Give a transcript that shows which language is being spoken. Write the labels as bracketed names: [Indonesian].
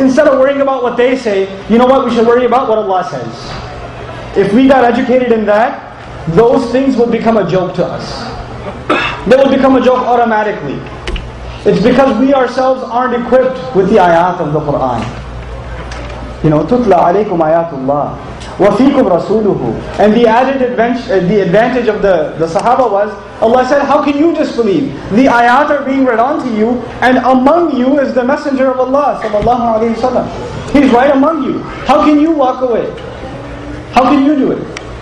[English] Instead of worrying about what they say, you know what? We should worry about what Allah says. If we got educated in that, those things would become a joke to us. They would become a joke automatically. It's because we ourselves aren't equipped with the ayat of the Qur'an. You know, [Arabic] تُتْلَى عَلَيْكُمْ آيَاتُ اللَّهِ وَفِيكُمْ رَسُولُهُ. [English] And the added advantage of the Sahaba was, Allah said, how can you disbelieve? The ayat are being read onto you, and among you is the messenger of Allah sallallahu alaihi wasallam. He's right among you. How can you walk away? How can you do it?